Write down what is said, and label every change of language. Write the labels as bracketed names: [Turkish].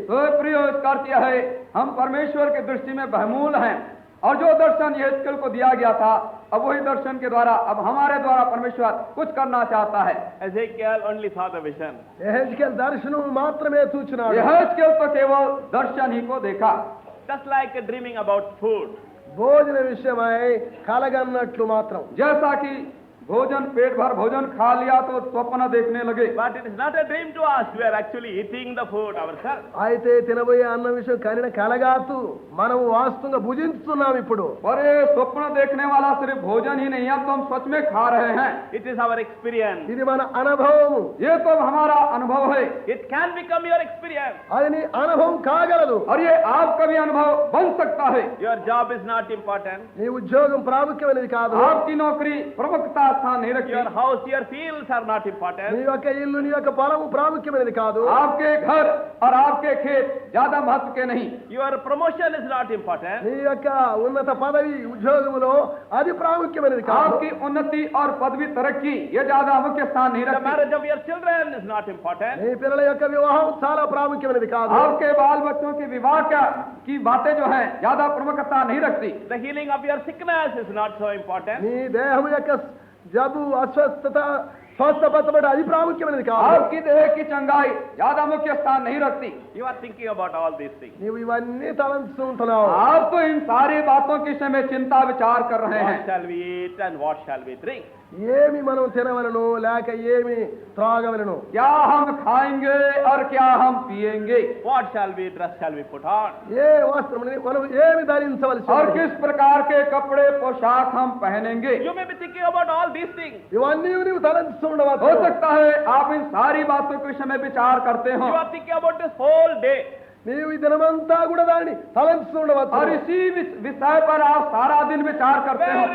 [Hindi] तो प्रिय कार्य है, हम परमेश्वर की दृष्टि में बहुमूल्य हैं, और जो दर्शन यहेजकेल को दिया गया था, अब वही दर्शन के द्वारा अब हमारे द्वारा परमेश्वर कुछ करना चाहता है। [English] Ezekiel only saw the vision. [Telugu] యెహెజ్కేలు దర్శనం మాత్రమే చూచినాడు. [Hindi] यहेजकेल तो केवल दर्शन ही को देखा। [English] Just like dreaming about food. [Telugu] భోజన విషయమై కలగన్నట్లు మాత్రం. [Hindi] जैसा कि भोजन पेट भर भोजन खा लिया तो स्वप्न देखने लगे। [English] But it is not a dream to us. We are actually eating the food ourselves. [Telugu] అయితే తినబోయే అన్న విషయం కనిన కలగాతు మనం వాస్తవంగా భుజిస్తున్నాం ఇప్పుడు. [Hindi] पर ये स्वप्न देखने वाला सिर्फ भोजन ही नहीं, अब तो हम सच में खा रहे हैं। [English] It is our experience. [Telugu] ఇది మన అనుభవము. [Hindi] ये तो हमारा अनुभव है [English] It can become your experience. [Telugu] అది నీ అనుభవం కాగలదు. [Hindi] और ये आपका भी अनुभव बन सकता है। [English] Your job is not important. [Telugu] నీ ఉద్యోగం ప్రాముఖ్యమైనది కాదు. [Hindi] आपकी नौकरी प्रमुखता स्थान नहीं रखती। [English] Your house, your fields are not important. [Telugu] నీ యొక్క ఇల్లు నీ యొక్క పొలము ప్రాముఖ్యమైనది కాదు. [Hindi] आपके घर और आपके खेत ज्यादा महत्व के नहीं। [English] Your promotion is not important. [Telugu] నీ యొక్క ఉన్నత పదవి ఉద్యోగములో అది ప్రాముఖ్యమైనది కాదు. [Hindi] आपकी उन्नति और पदवी तरक्की ये ज्यादा मुख्य स्थान नहीं [English] The [Hindi] रखती। [English] marriage of your children is not important. [Telugu] నీ పిల్లల యొక్క వివాహం చాలా ప్రాముఖ్యమైనది కాదు. [Hindi] आपके बाल बच्चों के विवाह की बातें जो हैं ज्यादा प्रमुखता नहीं रखती। [English] The healing of your sickness is not so important. [Telugu] నీ దేహం యొక్క జబ్బు అస్వస్థత స్వస్థపరచబడ అది ప్రాముఖ్యమైనది కాదు. [Hindi] आपकी देह की चंगाई ज्यादा मुख्य स्थान नहीं रखती। [English] You are thinking about all these things. [Telugu] నీవు ఇవన్నీ తలంచుకుంటున్నావు. [Hindi] आप तो इन सारी बातों की समय चिंता विचार कर रहे [English] What [Hindi] हैं। [English] shall we eat and what shall we drink? [Telugu] ఏమి మనం తినవలను లేక ఏమి త్రాగవలను, [Hindi] क्या हम खाएंगे और क्या हम पिएंगे, [English] What shall we dress shall we put on? [Telugu] ఏ వస్త్రం మనం ఏమి ధరించవలసి [Hindi] और [Telugu] ఉన్నది? [Hindi] किस प्रकार के कपड़े पोशाक हम पहनेंगे। [English] You may be thinking about all these things. [Telugu] ఇవన్నీ నీవు తలంచుతుండవచ్చు. [Hindi] हो सकता है आप इन सारी बातों के समय विचार करते हो [English] You are thinking about this whole day. [Telugu] నీవు ఈ దినమంతా కూడా దాన్ని తలంచుతుండవచ్చు. [Hindi] और इसी विषय पर आप सारा दिन विचार करते हो